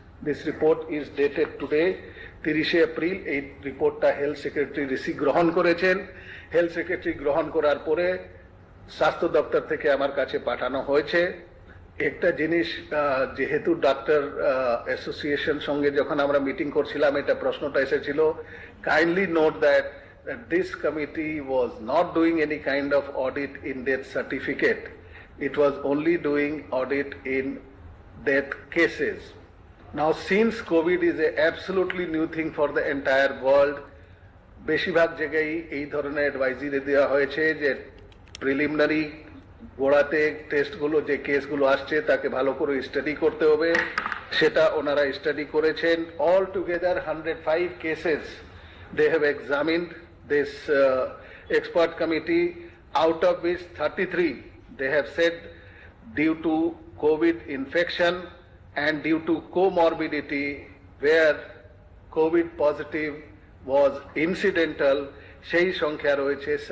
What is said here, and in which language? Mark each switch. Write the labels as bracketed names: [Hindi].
[English] This report is dated today, 30 April. [Bangla] এই রিপোর্টটা health secretary receive গ্রহণ করেছেন। হেলথ সেক্রেটারি গ্রহণ করার পরে স্বাস্থ্য দপ্তর থেকে আমার কাছে পাঠানো হয়েছে। একটা জিনিস, যেহেতু ডাক্তার অ্যাসোসিয়েশন সঙ্গে যখন আমরা মিটিং করছিলাম এটা প্রশ্নটা এসেছিল, [English] Kindly note that this committee was not doing any kind of audit in death certificate, it was only doing audit in death cases. Now since COVID is a absolutely new thing for the entire world, [Bangla] বেশিরভাগ জায়গায় এই ধরনের advisory দেওয়া হয়েছে যে preliminary গোড়াতে টেস্টগুলো যে কেসগুলো আসছে তাকে ভালো করে স্টাডি করতে হবে, সেটা ওনারা স্টাডি করেছেন। [English] all together 105 cases they have examined, this expert committee, out of which 33 they have said due to COVID infection and due to comorbidity where COVID positive was incidental, [Bangla] সেই সংখ্যা রয়েছে